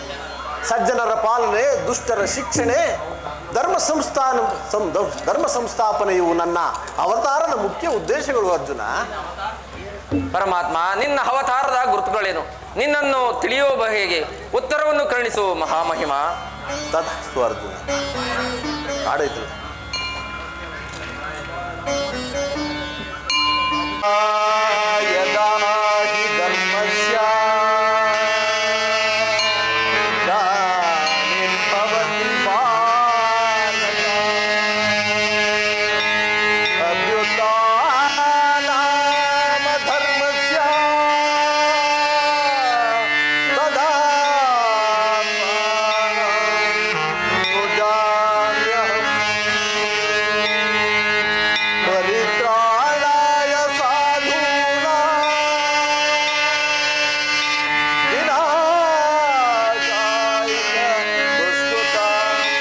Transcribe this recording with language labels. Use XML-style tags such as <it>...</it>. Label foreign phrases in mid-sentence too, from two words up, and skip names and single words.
<kn>ಸಜ್ಜನರ ಪಾಲನೆ, ದುಷ್ಟರ ಶಿಕ್ಷಣೆ, ಧರ್ಮ ಸಂಸ್ಥಾಪನೆಯು ನನ್ನ ಅವತಾರದ ಮುಖ್ಯ ಉದ್ದೇಶಗಳು. ಅರ್ಜುನ, ಪರಮಾತ್ಮ, ನಿನ್ನ ಅವತಾರದ ಗುರುತುಗಳೇನು? ನಿನ್ನನ್ನು ತಿಳಿಯುವ ಹೇಗೆ? ಉತ್ತರವನ್ನು ಕರುಣಿಸು ಮಹಾಮಹಿಮ. ತಥಾಸ್ತು ಅರ್ಜುನ. ಆಡೈತು.</kn> <sa>ಯದಾ ಹಿ ಧರ್ಮಸ್ಯ ಗ್ಲಾನಿರ್ಭವತಿ ಭಾರತ ಅಭ್ಯುತ್ಥಾನಾಮ ಧರ್ಮಸ್ಯ ತದಾತ್ಮಾನಂ ಪರಿತ್ರಾಣಾಯ ಸಾಧೂನಾಂ ವಿನಾಶಾಯ ದುಷ್ಕೃತಾಂ</sa>